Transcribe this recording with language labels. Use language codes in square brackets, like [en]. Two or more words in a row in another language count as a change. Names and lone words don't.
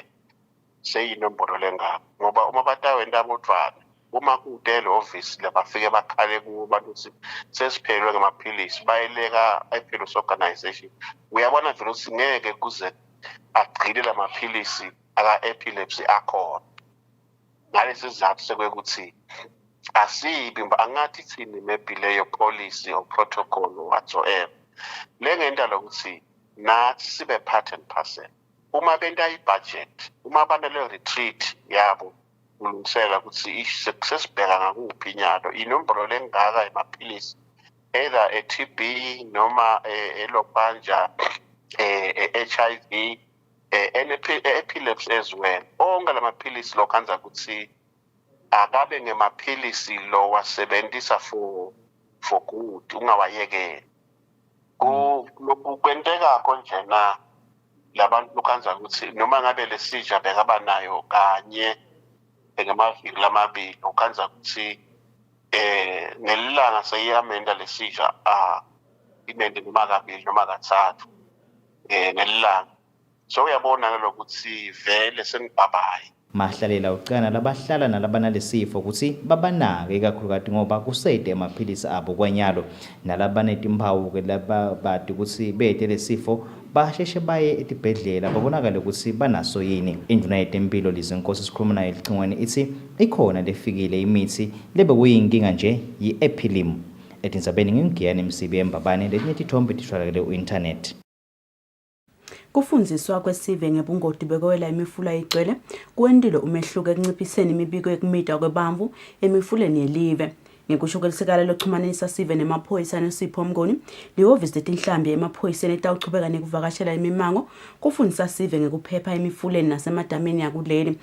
[ss] Seyinombolo lengaka ngoba uma batawenda bodwana uma kudele office labafike bakhale kuba ukuthi sesiphelwe ngamaphilisi bayeleka Epilepsy Organization. Uyabona vele ukuthi ngeke kuze agcile lamaphilisi aka-epilepsy akhona. Ngalesi sizathu sekwekuthi asibi angathi thini maybe leyo [en] policy or protocol or whatsoever. [ss] Lengenta lokuthi nathi sibe [en] part and parcel. [ss] Uma benta i-budget, uma banale retreat yabo kulungisela ukuthi sesibheka ngakuphi inyalo inombolo lengaka emaphilisi either e-TB noma elobanja HIV [en] epilepsy as well. [ss] Onke lamaphilisi lo kanza ukuthi akabe ngemaphilisi lo wasebenzisa [en] for good [ss] ungawayekela. Kwenteka konje na labantu lokhanza ukuthi noma ngabe le seizure bekaba nayo kanye ngemaviki lamabili ukhanza ukuthi ngelilanga seyamenda le seizure imende noma kabili noma kathathu ngelilanga. So uyabona lokuthi vele senibabayi. Mahlalela ucana labahlala nalabanalesifo ukuthi babanake ikakhulukazi ngoba kusede amaphilisi abo kwanyalo nalabanetimpawu ke lababadi ukuthi bethe lesifo basheshe baye etibhedlela babonakala ukuthi banaso yini. Induna yetempilo lizinkosi sikhuluma naye licingweni ithi ikhona lefikile imithi lebe kuyinkinga nje yi-epilim. Etindzabeni ngingiyani Msibi eMbabane letinye tithombe titholakele ku-internet. Kufundziswa kwesive ngebungoti bekwela imifula igcwele kwendile umehluko ekunciphiseni imibiko yekumita kwebamvu emifuleni yelive. Ngekusho kwelisekala lokuxhumanisa sive nemaphoyisa neSipho Mngoni, lihhovisi letinhlambi emaphoyiseni etawuchubeka nekuvakashela imimango kufundisa sive ngekuphepha emifuleni nasemadameni yakuleli.